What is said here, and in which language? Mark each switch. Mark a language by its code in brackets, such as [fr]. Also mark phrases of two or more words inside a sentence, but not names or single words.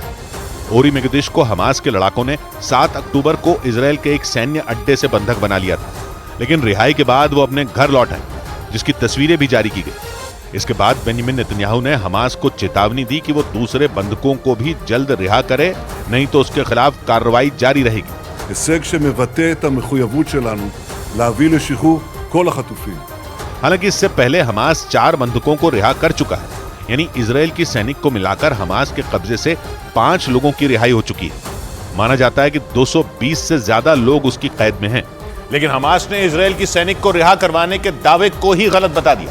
[hi] ओरी मेगदिश को हमास के लड़ाकों ने 7 अक्टूबर को इजराइल के एक सैन्य अड्डे से बंधक बना लिया था, लेकिन रिहाई के बाद वो अपने घर लौट आए, जिसकी तस्वीरें भी जारी की गई। इसके बाद बेंजामिन नेतन्याहू ने हमास को चेतावनी दी कि वो दूसरे बंधकों को भी जल्द रिहा करे, नहीं तो उसके खिलाफ कार्रवाई जारी रहेगी। [he] הישג שמבטא את המחויבות שלנו להביא לשחרור כל החטופים. [hi] हालांकि इससे पहले हमास 4 बंधकों को रिहा कर चुका है, यानी इजराइल की सैनिक को मिलाकर हमास के कब्जे से 5 लोगों की रिहाई हो चुकी है। माना जाता है कि 220 से ज्यादा लोग उसकी कैद में हैं। लेकिन हमास ने इजराइल की सैनिक को रिहा करवाने के दावे को ही गलत बता दिया।